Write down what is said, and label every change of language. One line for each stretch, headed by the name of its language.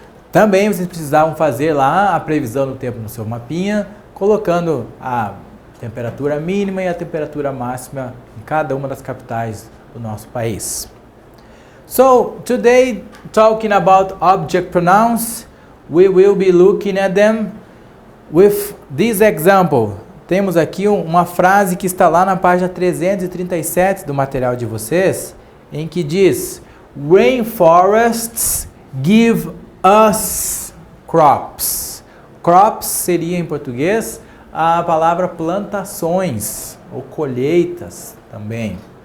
Portuguese: Também vocês precisavam fazer lá a previsão do tempo no seu mapinha, colocando a temperatura mínima e a temperatura máxima em cada uma das capitais do nosso país.
English: So, today, talking about object pronouns, we will be looking at them with this example.
Portuguese: Temos aqui uma frase que está lá na página 337 do material de vocês, em que diz:
English: Rainforests give us crops.
Portuguese: Crops seria em português a palavra plantações ou colheitas também.